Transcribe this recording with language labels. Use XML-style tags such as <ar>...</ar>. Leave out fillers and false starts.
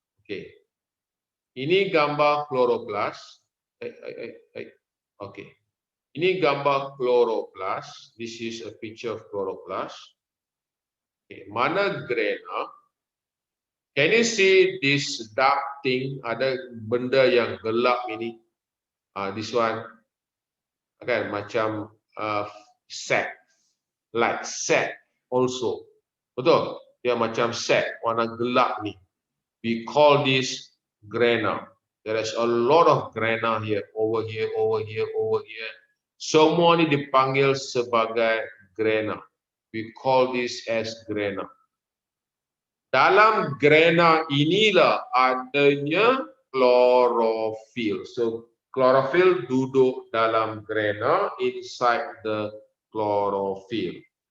<ms>Okay, ini gambar chloroplast. Okay, ini gambar chloroplast.</ms> <en>This is a picture of chloroplast. Okay,</en> <ms>mana grana?</ms> <en>Can you see this dark thing?</en> <ms>Ada benda yang gelap ini.</ms> <en>This one,</en> <ms>kan macam sac,</ms> <en>like sac also.</en> <ms>Betul? Dia macam set, warna gelap ni.</ms> <en>We call this grana. There is a lot of grana here, over here, over here, over here.</en> <ms>Semua ni dipanggil sebagai grana.</ms> <en>We call this as grana.</en> <ms>Dalam grana inilah adanya chlorophyll.</ms> <en>So chlorophyll</en> <ms>duduk dalam</ms> <en>grana, inside the chlorophyll.</en>